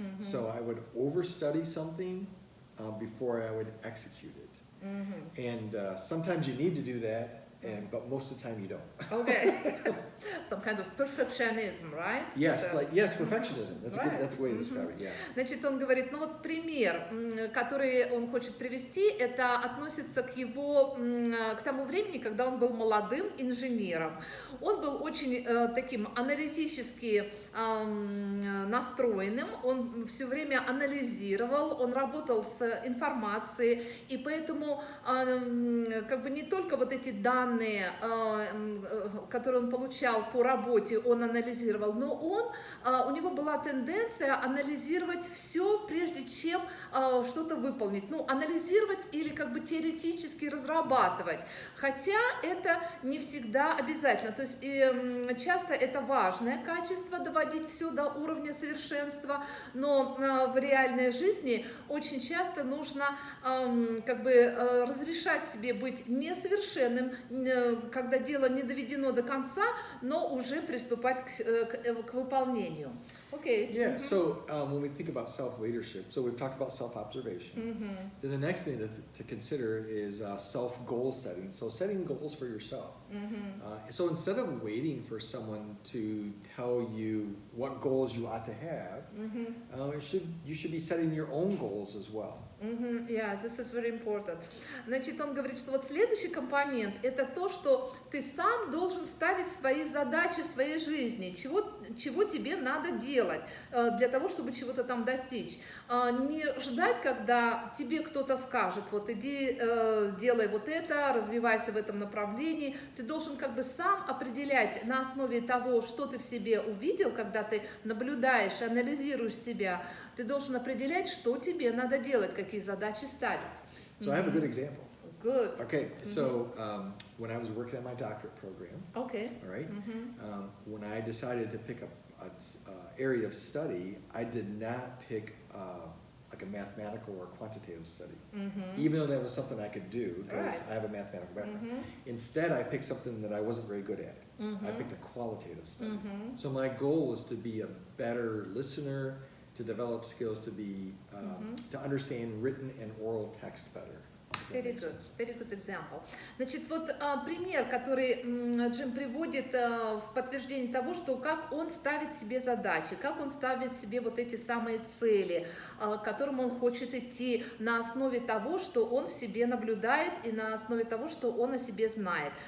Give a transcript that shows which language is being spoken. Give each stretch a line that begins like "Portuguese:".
English: So I would overstudy something before I would execute it. And sometimes you need to do that, but most of the time you don't. Okay. Some kind of perfectionism, right? Yes, perfectionism. That's a good way to describe it. Yeah.
Russian: Значит, он говорит, ну вот пример, который он хочет привести, это относится к его, к тому времени, когда он был молодым инженером. Он был очень таким аналитически настроенным, он все время анализировал, он работал с информацией, и поэтому как бы не только вот эти данные, которые он получал по работе, он анализировал, но у него была тенденция анализировать все, прежде чем что-то выполнить. Ну, анализировать или как бы теоретически разрабатывать. Хотя это не всегда обязательно. То есть часто это важное качество, доводить все до уровня совершенства, но в реальной жизни очень часто нужно как бы разрешать себе быть несовершенным, когда дело не доведено до конца, но уже приступать к выполнению.
English: Okay. Yeah, so when we think about self-leadership, so we've talked about self-observation. Then the next thing to consider is self-goal setting. So setting goals for yourself. So instead of waiting for someone to tell you what goals you ought to have, you should be setting your own goals as well. Yeah, this is very important.
Russian: Значит, он говорит, что вот следующий компонент – это то, что ты сам должен ставить свои задачи в своей жизни, чего тебе надо делать для того, чтобы чего-то там достичь. Не ждать, когда тебе кто-то скажет, вот иди, делай вот это, развивайся в этом направлении. Ты должен как бы сам определять на основе того, что ты в себе увидел, когда ты наблюдаешь, анализируешь себя, ты должен определять, что тебе надо делать, какие задачи ставить.
English: So I have a good example. Good. Okay, so when I was working on my doctorate program, Okay. all right, when I decided to pick up an area of study, I did not pick like a mathematical or quantitative study, even though that was something I could do because I have a mathematical background. Instead, I picked something that I wasn't very good at. I picked a qualitative study. So my goal was to be a better listener, to develop skills to be to understand written and oral text better. Very good example.
Russian: Значит, вот пример, который Джим приводит в подтверждение того, что как он ставит себе задачи, как он ставит себе вот эти самые цели, к которым он хочет идти на основе того, что он в себе наблюдает и на основе того, что он о себе знает.